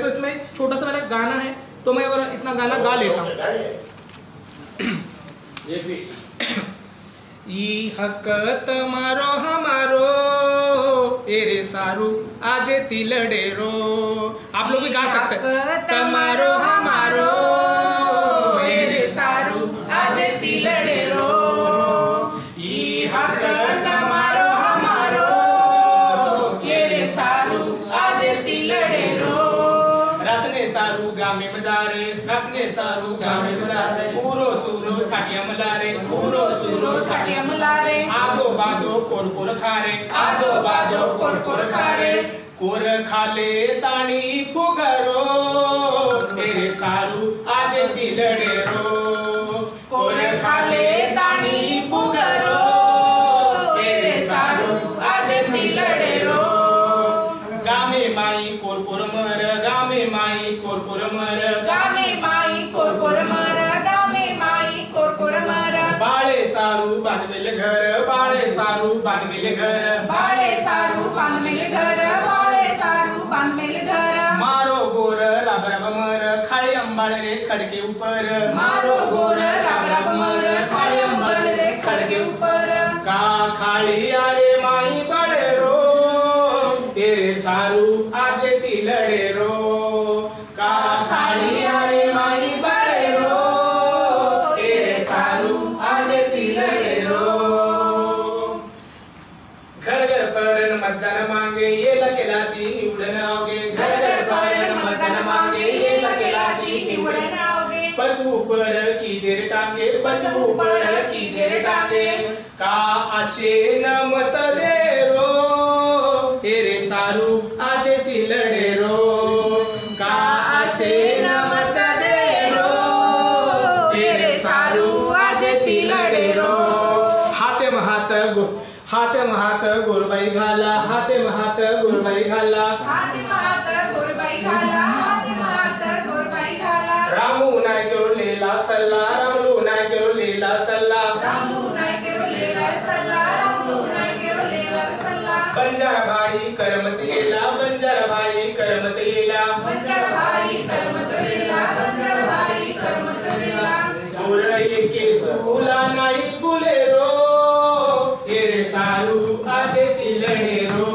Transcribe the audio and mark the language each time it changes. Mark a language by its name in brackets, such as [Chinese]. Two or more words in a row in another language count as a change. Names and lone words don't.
[Hindi] तो इसमें छोटा सा मेरा गाना है, तो मैं इतना गाना गा लेता हूँ। [Lambadi] ई हक तमारो हमारो एरे सारू आज तिलड़े रो। [Hindi] आप लोग भी गा सकते हैं। [Lambadi] तमारो हमारो एरे सारू आज तिलड़े रो। ई हक तमारो हमारो एरे सारू आज तिलड़े रो। रसने सारू गामे मजारे, रसने सारू गामे मजारे, पूरो सूरो छाटिया मलारे, पूरो सूरो छाटिया मलारे। आदो बादो कोर कोर खारे, आदो बादो कोर कोर खारे। कोर खाले ताणी फुगरो एरे सारू आज तिलड़े रो। कोर खाले ताणी फुगरो एरे सारू आज तिलड़े रो। गामे माई कोर कोर मर, गामे माई कोर कोर मर, गामे माई कोर कोर मर, गामे माई कोर कोर मर। बाळे सारू बांधलेले घर, बाळे सारू बांधलेले घर, बाळे सारू बांधलेले घर, बाळे सारू बांधलेले घर। मारो गोर राब राब मर, खाळे अंबाळे रे खडके ऊपर, मारो गोर राब राब मर, खाळे अंबाळे रे खडके ऊपर। का खाळी आरे माई बाळे रो एरे सारू आज तिलड़े रो। का खाड़ी आरे माई बाळे रो एरे सारू आज तिलड़े रो। घर घर पर मतदान मांगे ये लकेला ती निवडून आओगे, घर घर पर मतदान मांगे ये लकेला ती निवडून आओगे। पशु पर की देर टांगे, पशु पर की देर टांगे। का अशे न मत दे रो एरे सारू आज तिलड़े रो। का अशे न मत दे रो एरे सारू आज तिलड़े रो। हाते महात गोरबाई घाला, हाते महात गोरबाई घाला, हाते महात गोरबाई घाला, हाते महात गोरबाई घाला। रामू नाय केरो लेला सल्ला, रामू नाय केरो लेला सल्ला, रामू नाय केरो लेला सल्ला, रामू नाय केरो लेला सल्ला। बंजारा भाई करमत येला, बंजारा भाई करमत येला, बंजारा भाई करमत येला, बंजारा भाई करमत येला। गोर एके सूला नाही फुले रो एरे सारू आज तिलड़े रो।